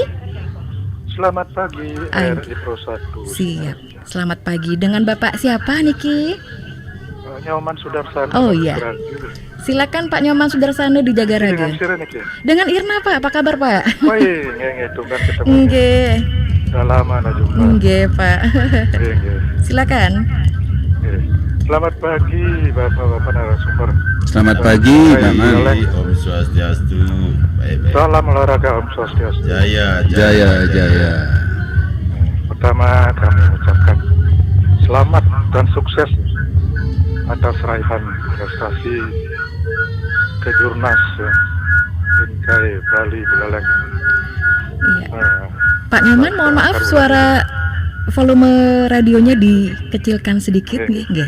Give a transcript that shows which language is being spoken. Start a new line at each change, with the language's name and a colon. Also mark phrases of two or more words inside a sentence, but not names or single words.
Indonesian: Selamat pagi, RRI Pro 1. Siap. Selamat pagi. Dengan Bapak siapa Niki? Nyoman Sudarsana. Oh iya. Silakan Pak Nyoman Sudarsana di Jagaraga. Dengan Siren Niki. Dengan Irna Pak, apa kabar Pak? Baik, itu kan ketemu. Nggih. Sudah lama na jumpa. Nggih Pak. Nggih. Silakan. Selamat pagi Bapak-bapak narasumber. Selamat pagi, Paman. Om Swastiastu. Baik. Salam olahraga Om Swastiastu. Jaya. Pertama kami ucapkan selamat dan sukses atas raihan prestasi Kejurnas Inkai Bali Buleleng. Iya. Pak Nyoman, mohon maaf suara volume radionya dikecilkan sedikit. Nggih.